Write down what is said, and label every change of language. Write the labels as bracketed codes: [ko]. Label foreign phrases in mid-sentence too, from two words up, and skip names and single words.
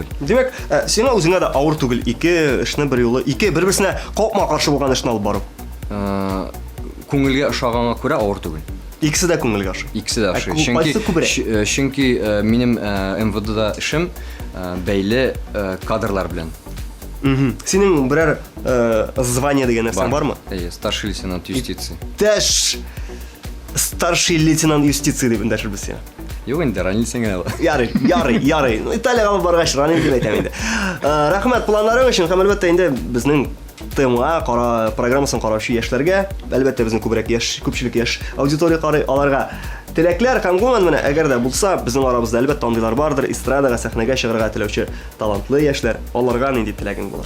[tt] Димәк, сиңа үзеңә дә авыр түгел ике эшне бер юлы, ике бер-берсенә капма каршы булган эшне алып барып. күңелгә ошаганга күрә авыр түгел. Икесе дә күңелгә ошый. Икесе дә ошый. Кайсы күбрәк? Чөнки минем МВДда эшем бәйле кадрлар белән. Синең берәр звание дигән нәрсә бармы? [ru] Старший лейтенант юстиции. [tt] Тәш [ru] старший лейтенант юстиции [tt] дип эндәшербез сиңа. Юк инде, ранилсең генә. Ярый. Ну, Италиягә алып баргач, ранил дип әйтәм инде. Рәхмәт планнарың өчен һәм әлбәттә инде безнең ТМА программасын караучы яшьләргә, әлбәттә безнең күбрәк күпчелек яшь аудитория карый, аларга теләкләр һәм гомумән менә әгәр дә булса, безнең арабызда әлбәттә андыйлар бардыр, эстрадага, сәхнәгә чыгарга теләүче талантлы яшьләр, аларга нинди теләгең булыр?